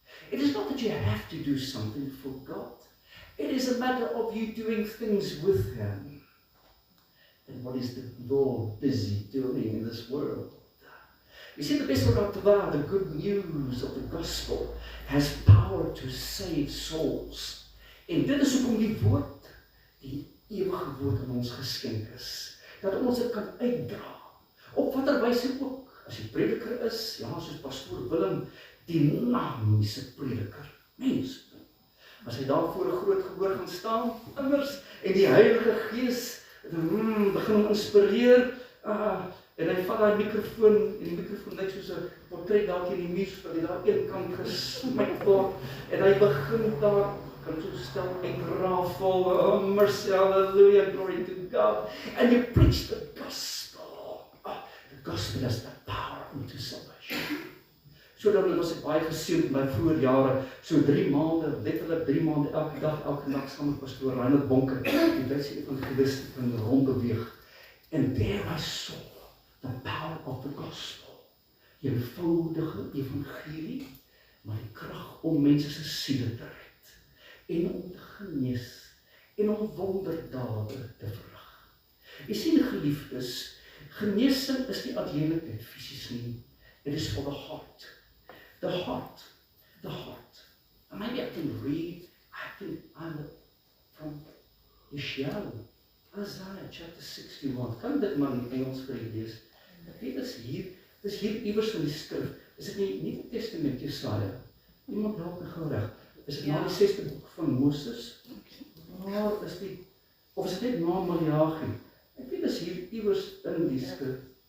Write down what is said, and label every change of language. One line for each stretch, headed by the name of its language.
English: It is not that you have to do something for God. It is a matter of you doing things with Him. And what is the Lord busy doing in this world? You see, the best of the good news of the gospel has power to save souls.
Afrikaans: En dit is hoekom die woord, die ewige woord aan ons geskenk is, dat ons dit kan uitdra, op watter wyse ook, as jy prediker is, ja, soos pastoor Willem, die dynamiese prediker, mens, as hy daar voor 'n groot gehoor gaan staan, immers, en die Heilige Gees, begin hom inspireer, en hy vat daai mikrofoon, en die mikrofoon lyk soos 'n portret daar teen die muur, wat hy daar een kant gesmyk word, en hy begin daar, kan so stel, uitrafel, oh mercy, hallelujah, glory to God, and you preach the gospel.
English: The gospel has the power unto salvation.
Afrikaans: So dan was ek baie geseën in my vroeë jare, so 3 maande, letterlik 3 maande, elke dag saam met pastoor Reinhard Bonker, die Duitse evangelist, in rondbeweeg.
English: And there I saw the power of the gospel.
Afrikaans: Die eenvoudige evangelie, maar die krag om mense se siele te red, en om te genees, en om wonderdade te verrig. Jy sien, geliefdes, genesing is nie alleenlik net fisies nie, it is for the heart. The heart.
English: And maybe I can read, I'm from Isaiah chapter 61.
Afrikaans: Kan dit maar in Engels vir u lees? Ek weet dis hier iewers in die skrif. Is dit nie Nuwe Testament Jesaja? Iemand help my gou reg. Is dit na die 6de boek van Moses? Waar is die, of is dit net na Maleagi? Ek weet dis hier iewers in die skrif.